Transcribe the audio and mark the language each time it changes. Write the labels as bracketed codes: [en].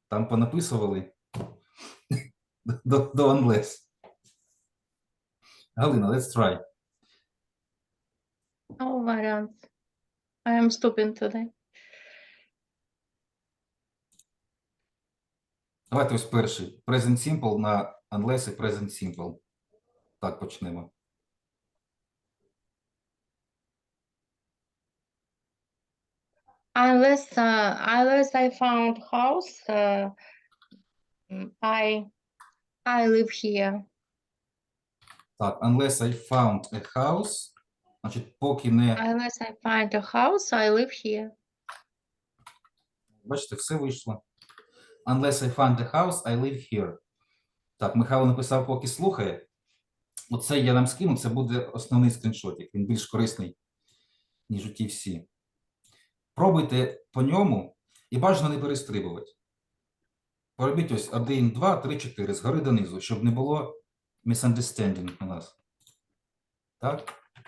[uk] Там понаписували до unless. [en] Галина, let's try. No variants. I am stupid today. [uk] Давайте ось перший. Present simple на unless і present simple. Так, почнемо. [en] Unless I found house, I live here. [uk] Так, [en] unless I found a house. [uk] Значить, поки не... [en] Unless I find a house, I live here. [uk] Бачите, все вийшло. [en] Unless I find the house, I live here. [uk] Так, Михайло написав, поки слухає. Оце я нам скину, це буде основний скріншотик. Він більш корисний, ніж у ті всі. Пробуйте по ньому і бажано не перестрибувати. Поробіть ось 1, 2, 3, 4, згори донизу, щоб не було misunderstanding у нас. Так?